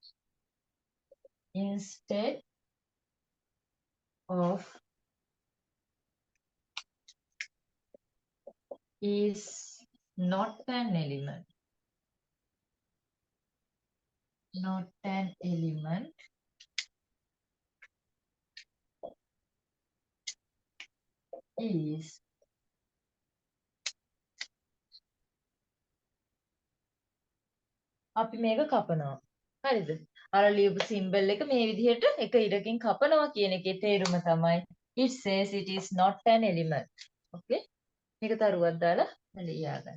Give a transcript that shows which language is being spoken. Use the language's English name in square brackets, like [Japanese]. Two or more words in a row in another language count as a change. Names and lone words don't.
[English] instead of is not an element. Not an element is [Sinhala] අපි මේක කපනවා. හරිද? අර ලියපු සිම්බල් එක මේ විදිහට එක ඉරකින් කපනවා කියන එකේ තේරුම තමයි [English] it says it is not an element. Okay? [Sinhala] මේක තරුවක් දාලා ලියා ගන්න.